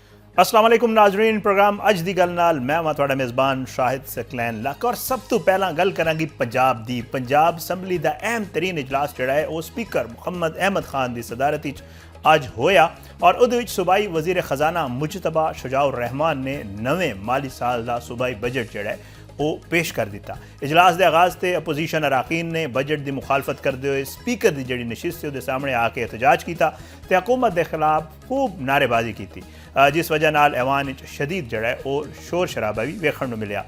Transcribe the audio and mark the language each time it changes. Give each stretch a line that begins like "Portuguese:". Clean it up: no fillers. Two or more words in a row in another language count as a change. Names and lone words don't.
Urdu: السلام علیکم ناظرین,
Punjabi: پروگرام اج دی گل نال میں ہاں تہاڈا میزبان شاہد ثقلین لک. اور سب تو پہلا گل کرانگی پنجاب دی۔ پنجاب اسمبلی دا اہم ترین اجلاس جہڑا ہے وہ سپیکر محمد احمد خان دی صدارت وچ اج ہویا اور اوہدے وچ صوبائی وزیر خزانہ مجتبیٰ شجاع الرحمان نے نویں مالی سال دا صوبائی بجٹ جہڑا ہے وہ پیش کر دتا.
Urdu: اجلاس کے آغاز سے اپوزیشن اراکین نے بجٹ کی مخالفت کرتے ہوئے سپیکر کی جی نشست سے سامنے آکے احتجاج کیا تو حکومت کے خلاف خوب نعرےبازی کی,
Punjabi: جس وجہ نال ایوان شدید جہڑا ہے وہ شور شرابا بھی ویکھن نوں ملیا.